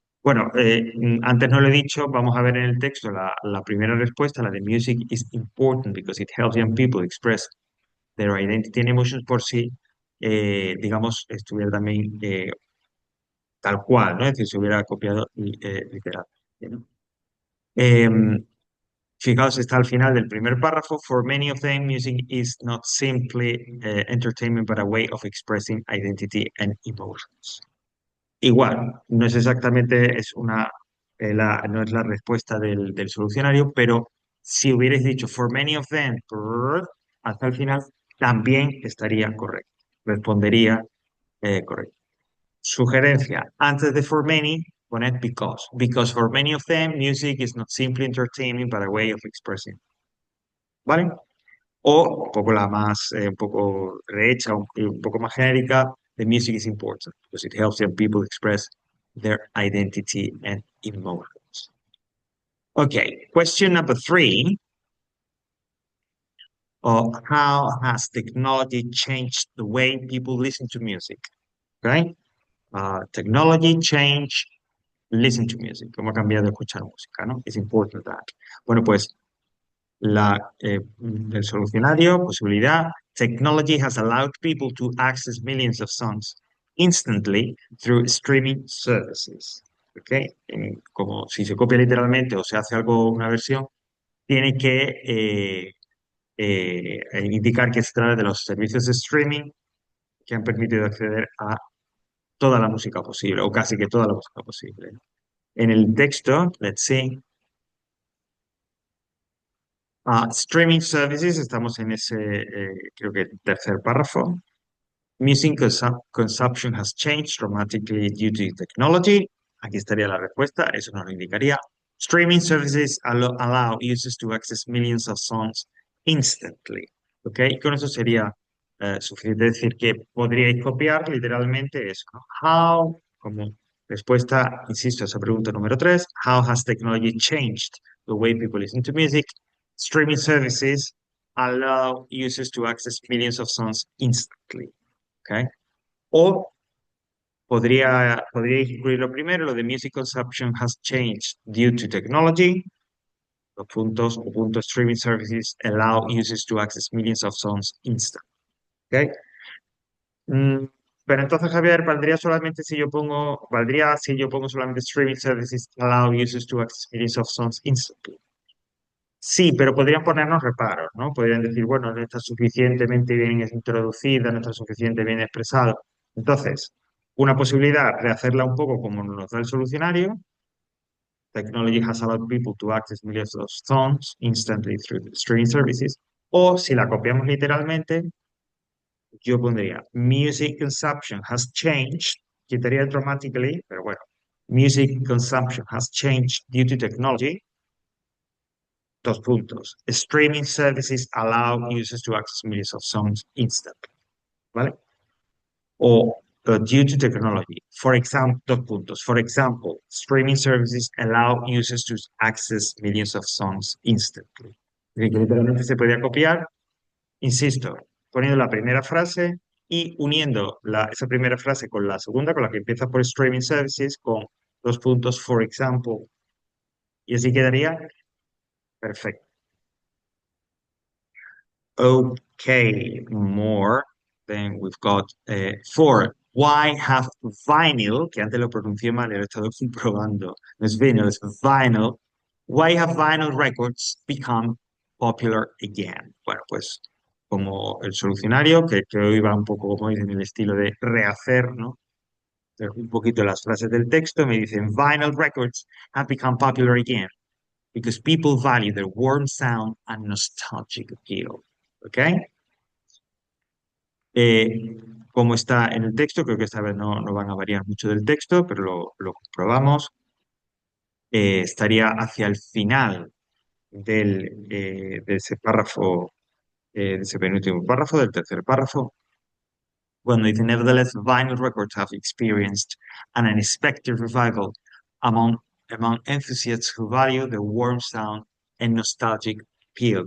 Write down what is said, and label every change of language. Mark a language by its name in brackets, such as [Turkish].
[Spanish] Bueno, antes no lo he dicho, vamos a ver en el texto la primera respuesta, la de [English] music is important because it helps young people express their identity and emotions [Spanish] por si, digamos, estuviera también tal cual, ¿no? Es decir, se hubiera copiado literalmente, ¿no? Em, Fijaos, está al final del primer párrafo. [English] For many of them, music is not simply entertainment, but a way of expressing identity and emotions. [Spanish] Igual, no es exactamente, no es la respuesta del solucionario, pero si hubierais dicho [English] for many of them, [Spanish] hasta el final, también estaría correcto. Respondería correcto. Sugerencia, antes de [English] for many, [Spanish] poned because. [English] Because for many of them, music is not simply entertainment, but a way of expressing. ¿Vale? [Spanish] O un poco la más, un poco rehecha, un poco más genérica, [English] the music is important because it helps young people express their identity and emotions. Okay, question number three. How has technology changed the way people listen to music? Okay, technology change listen to music. [Spanish] ¿Cómo ha cambiado escuchar música, no? [English] It's important that. [Spanish] Bueno, pues del solucionario, posibilidad. [English] Technology has allowed people to access millions of songs instantly through streaming services. [Spanish] ¿Ok? Como si se copia literalmente o se hace algo, una versión, tiene que indicar que se trata de los servicios de streaming que han permitido acceder a toda la música posible, o casi que toda la música posible. En el texto, [English] let's see, [Spanish] streaming services, estamos en ese, creo que tercer párrafo. [English] Music consumption has changed dramatically due to technology. [Spanish] Aquí estaría la respuesta, eso nos lo indicaría. [English] Streaming services allow users to access millions of songs instantly. [Spanish] ¿Ok? Con eso sería suficiente decir que podríais copiar literalmente eso, ¿no? [English] How, [Spanish] como respuesta, insisto, a esa pregunta número [English] 3, how has technology changed the way people listen to music? Streaming services allow users to access millions of songs instantly. [Spanish] ¿Ok? O podría incluir lo primero, lo de [English] music consumption has changed due to technology. [Spanish] Los puntos o puntos [English] streaming services allow users to access millions of songs instant. ¿Ok? Mm, [Spanish] pero entonces, Javier, valdría si yo pongo solamente [English] streaming services allow users to access millions of songs instantly. [Spanish] Sí, pero podrían ponernos reparos, ¿no? Podrían decir, bueno, no está suficientemente bien introducida, no está suficientemente bien expresado. Entonces, una posibilidad de hacerla un poco como nos da el solucionario. [English] Technology has allowed people to access millions of songs instantly through the streaming services. [Spanish] O si la copiamos literalmente, yo pondría [English] music consumption has changed, [Spanish] quitaría dramatically, pero bueno, [English] music consumption has changed due to technology. [Spanish] Dos puntos. [English] Streaming services allow users to access millions of songs instantly, ¿vale? O due to technology. For example, [Spanish] dos puntos. [English] For example, streaming services allow users to access millions of songs instantly. [Spanish] Es decir, que literalmente se podía copiar, insisto, poniendo la primera frase y uniendo esa primera frase con la segunda, con la que empieza por streaming services, con dos puntos, [English] for example, [Spanish] y así quedaría perfecto. [English] Okay, more. Then we've got four. Why have vinyl, [Spanish] que antes lo pronuncié mal y lo he estado comprobando, no es vinyl, es vinyl. [English] Why have vinyl records become popular again? [Spanish] Bueno, pues como el solucionario, que hoy va un poco, como dicen, en el estilo de rehacer, ¿no? Un poquito las frases del texto, me dicen, [English] vinyl records have become popular again because people value their warm sound and nostalgic appeal. [Spanish] ¿Ok? Eh, Como está en el texto, creo que esta vez no van a variar mucho del texto, pero lo comprobamos. Estaría hacia el final de ese párrafo, de ese penúltimo párrafo, del tercer párrafo, cuando dice, [English] Nevertheless, vinyl records have experienced an unexpected revival among, among enthusiasts who value the warm sound and nostalgic appeal.